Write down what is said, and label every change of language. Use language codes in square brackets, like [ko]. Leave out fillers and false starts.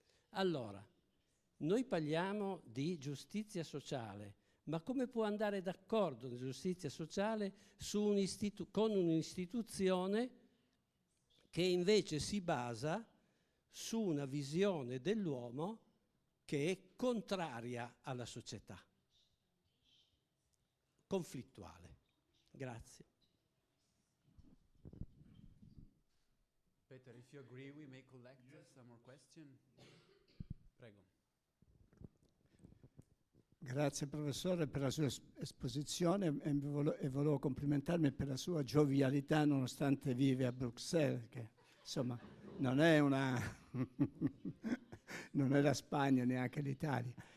[it] Allora, noi parliamo di giustizia sociale, ma come può andare d'accordo la giustizia sociale con un'istituzione che invece si basa su una visione dell'uomo che è contraria alla società, conflittuale? Grazie. [en] Peter, if you agree, we may collect some more questions. [it] Prego. Grazie professore per la sua esposizione e volevo complimentarmi per la sua giovialità nonostante vive a Bruxelles, che insomma non è non è la Spagna neanche l'Italia.